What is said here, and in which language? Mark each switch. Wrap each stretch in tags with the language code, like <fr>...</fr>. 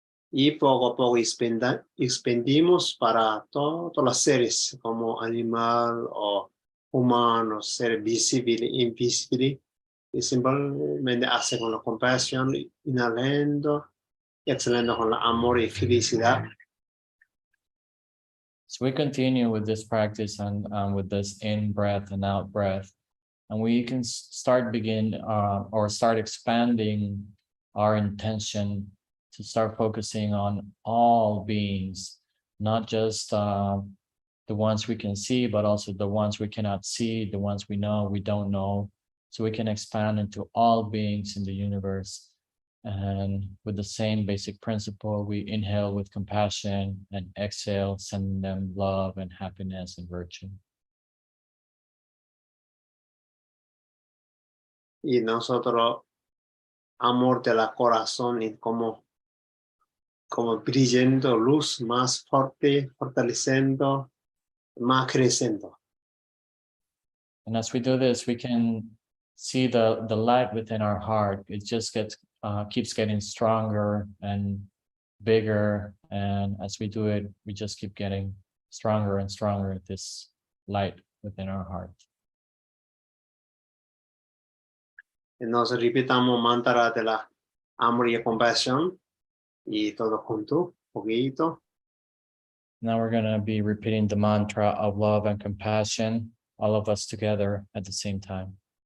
<es>Y poco a poco expandimos para todos los seres, como animal o humano, ser visible, invisible. Y simplemente hace con la compasión, inhalando y exhalando con el amor y felicidad.</es> <en>So we continue with this practice and with this in breath and out breath, and we can start expanding our intention to start focusing on all beings, not just the ones we can see, but also the ones we cannot see, the ones we know, we don't know. So we can expand into all beings in the universe. And with the same basic principle, we inhale with compassion and exhale, sending them love and happiness and virtue.</en> <es>Y nosotros, amor de la corazón, y como brillando luz más fuerte, fortaleciendo, más creciendo.</es> <en>And as we do this, we can see the light within our heart. It just keeps getting stronger and bigger. And as we do it, we just keep getting stronger and stronger at this light within our heart.</en> <es>Y nos repitamos mantra de la amor y compasión y todo junto, poquito.</es> <en>Now we're going to be repeating the mantra of love and compassion, all of us together at the same time.</en>